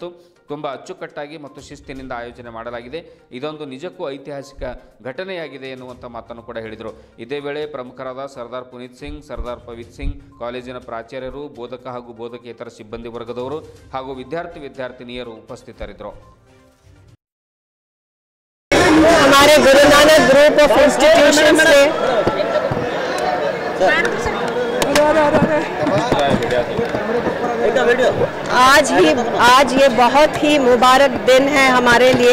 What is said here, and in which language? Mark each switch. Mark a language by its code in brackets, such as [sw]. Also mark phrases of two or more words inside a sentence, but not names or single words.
[kn] ತುಂಬ ಅಚ್ಚುಕಟ್ಟಾಗಿ ಮತ್ತು ಶಿಸ್ತಿನಿಂದ ಆಯೋಜನೆ ಮಾಡಲಾಗಿದೆ. ಇದೊಂದು ನಿಜಕ್ಕೂ ಐತಿಹಾಸಿಕ ಘಟನೆಯಾಗಿದೆ ಎನ್ನುವಂಥ ಮಾತನ್ನು ಕೂಡ ಹೇಳಿದರು. ಇದೇ ವೇಳೆ ಪ್ರಮುಖರಾದ ಸರ್ದಾರ್ ಪುನೀತ್ ಸಿಂಗ್, ಸರ್ದಾರ್ ಪವಿತ್ ಸಿಂಗ್, ಕಾಲೇಜಿನ ಪ್ರಾಚಾರ್ಯರು, ಬೋಧಕ ಹಾಗೂ ಬೋಧಕೇತರ ಸಿಬ್ಬಂದಿ ವರ್ಗದವರು ಹಾಗೂ ವಿದ್ಯಾರ್ಥಿನಿಯರು ಉಪಸ್ಥಿತರಿದ್ದರು. [hi] हमारे गुरु नानक ग्रुप ऑफ इंस्टीट्यूशंस ने आज ये बहुत ही मुबारक दिन है हमारे लिए.